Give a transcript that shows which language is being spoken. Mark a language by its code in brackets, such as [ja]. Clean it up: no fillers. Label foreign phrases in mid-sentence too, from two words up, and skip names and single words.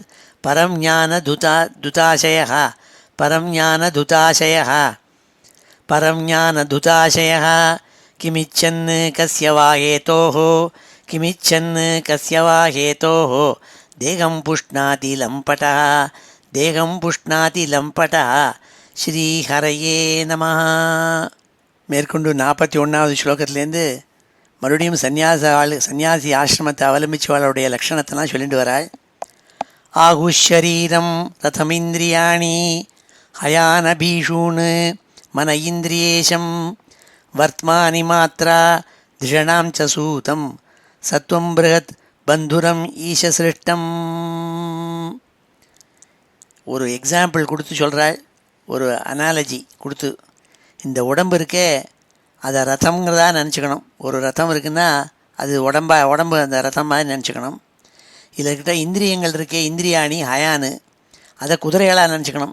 [sa] परं ज्ञानधुताशयः, परं ज्ञानधुताशयः, परं ज्ञानधुताशयः. किमिच्छन् कस्य वा हेतोः, किमिच्छन् कस्य वा हेतोः. देहं पुष्णाति लम्पटः, देहं पुष्णाति लम्पटः. श्रीहरये नमः. [ta] மேற்கொண்டு 41வது ஸ்லோகத்திலேருந்து மறுபடியும் சந்நியாசி ஆசிரமத்தை அவலம்பிச்சவளுடைய லக்ஷணத்தெல்லாம் சொல்லிட்டு வராள். [sa] आहुःशरीरं रथमिन्द्रियाणि, हयानभीषून् मन इन्द्रियेशं, वर्त्मानि मात्रा धृषणां च सूतं, सत्वं बृहत् बन्धुरम् ஈஷசிருஷ்டம். [ta] ஒரு எக்ஸாம்பிள் கொடுத்து சொல்கிறாள், ஒரு அனாலஜி கொடுத்து. இந்த உடம்பு இருக்கே அதை ரதம்ங்கிறதா நினச்சிக்கணும். ஒரு ரதம் இருக்குன்னா அது உடம்பு அந்த ரதம் மாதிரி நினச்சிக்கணும். இதில்கிட்ட இந்திரியங்கள் இருக்கே, [sa] इन्द्रियाणि हयान्, [ta] அதை குதிரைகளாக நினச்சிக்கணும்.